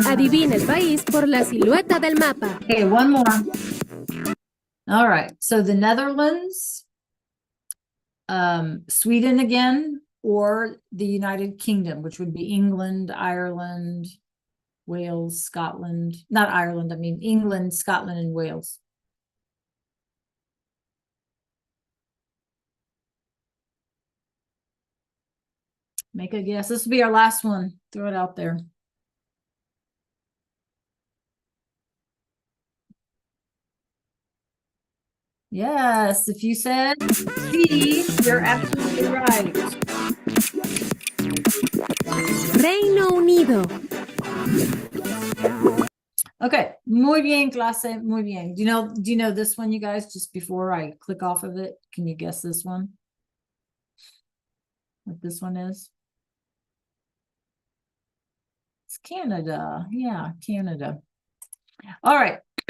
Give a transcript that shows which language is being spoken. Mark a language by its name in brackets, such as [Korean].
[Spanish] Adivina el país por la silueta del mapa. [English] Okay, one more. All right. So the Netherlands, Sweden again, or the United Kingdom, which would be England, Ireland, Wales, Scotland. Not Ireland, I mean England, Scotland, and Wales. Make a guess. This will be our last one. Throw it out there. Yes, if you said C, you're absolutely right. [Spanish] Reino Unido. Okay, muy bien, clase, muy bien. [English] Do you know this one, you guys? Just before I click off of it, can you guess this one? What this one is? It's Canada. Yeah, Canada. All right.